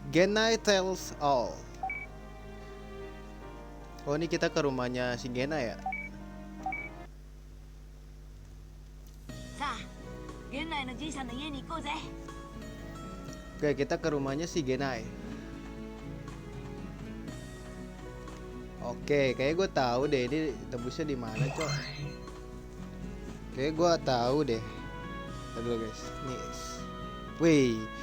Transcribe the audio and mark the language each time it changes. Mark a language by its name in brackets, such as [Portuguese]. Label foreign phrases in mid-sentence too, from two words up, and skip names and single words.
[English] Genai tells all. [Indonesian] Oh, ini kita ke rumahnya si Genai ya. [Japanese] さあ源内のじいさんの家に行こうぜ。 [Indonesian] Oke, kita ke rumahnya si Genai. Oke, kayak gue tahu deh ini tembusnya di mana, cok. Kayak gue tahu deh. Aduh guys, nih. Wih.